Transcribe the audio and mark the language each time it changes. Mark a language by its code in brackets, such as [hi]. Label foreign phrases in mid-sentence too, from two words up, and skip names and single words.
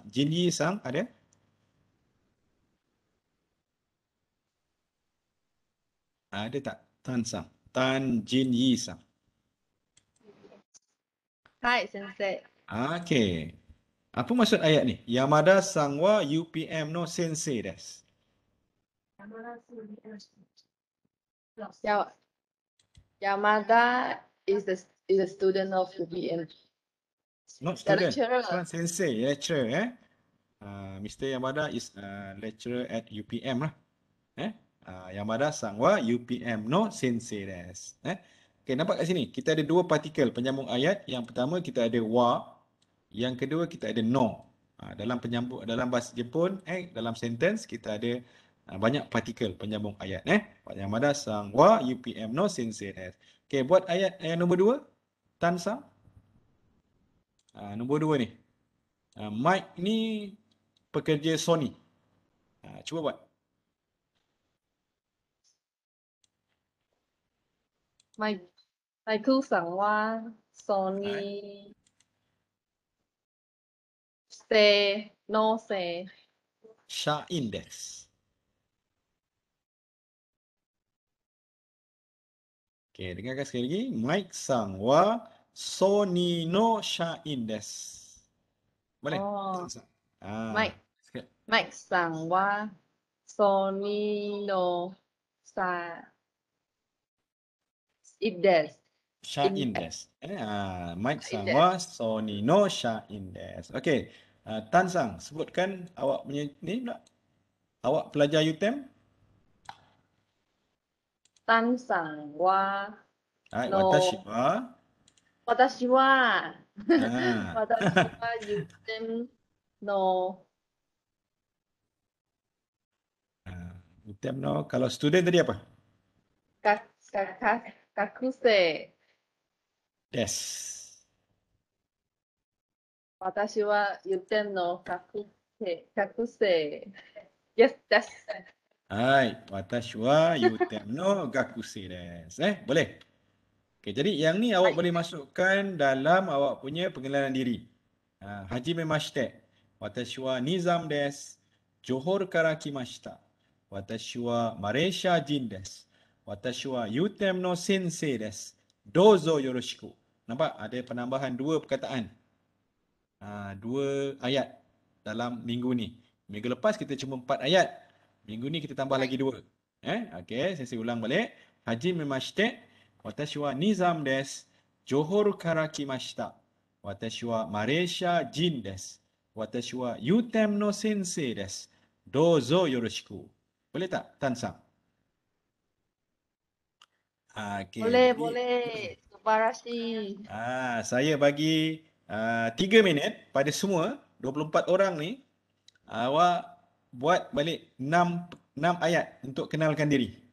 [ms] Jin Yi sang ada? Ada tak? Tan sang. Tan Jin Yi sang. [ja] Hai, sensei. [ms] Okey. Apa maksud ayat ni? [ja] Yamada sang wa UPM no sensei desu. [en] Yamada is a student of UPM. Not student. Lecturer. [ms] Bukan sensei, lecturer Mr. [en] Yamada is lecturer at UPM lah. [ja] Yamada sang wa UPM no sensei desu. [ms] Okey, nampak kat sini. Kita ada dua partikel penyambung ayat. Yang pertama kita ada wa, yang kedua kita ada no. Dalam penyambung, dalam bahasa Jepun, dalam sentence kita ada Banyak partikel penyambung ayat. [ja] Yamada sang wa UPM no sensei desu. [ms] Okey, buat ayat yang nombor 2. Tan sang. Nombor 2 ni. Mike ni pekerja Sony. Cuba buat. [ja] Michael sang wa Sony say no say. 社員です. [ms] Okey, dengarkan sekali lagi. [ja] Mike sang wa Sony no shain desu. [ms] Boleh? Oh, Tan sang. Mike Sikit. [ja] Mike さんは Sony のさいとです. 社員です。Mike Shain sang desu. は Sony の社員です. [ms] Okey. Tan sang, sebutkan awak punya ni pula. Awak pelajar UTM? [ja] Tan さんはの私は. 私は Ah. 私は UTM の UTM no. [ms] Kalau student tadi apa? [ja] kakuse. Des. 私は UTM のかくせ. [en] Yes, that's [ja] Hai, 私は UTM の学生です. [ms] Boleh? Okey, jadi yang ni awak boleh masukkan dalam awak punya pengenalan diri. [ja] はじめまして。私は Nizam です. Johor kara kimashita. Watashi wa Malaysia jin desu. 私は UTM の先生です. どうぞよろしく. [ms] Nampak? Ada penambahan 2 perkataan. 2 ayat dalam minggu ni. Minggu lepas kita cuma 4 ayat. Minggu ni kita tambah lagi 2. Okey, saya ulang balik. [ja] はじめまして。私は Nizam です. Johor kara kimashita. Watashi wa Malaysia jin desu. 私は UTM の先生です. どうぞよろしく. [ms] Boleh tak, Tan sang? Okey, boleh, jadi boleh. Subarashi. saya bagi 3 minit pada semua 24 orang ni. Awak buat balik 6 ayat untuk kenalkan diri.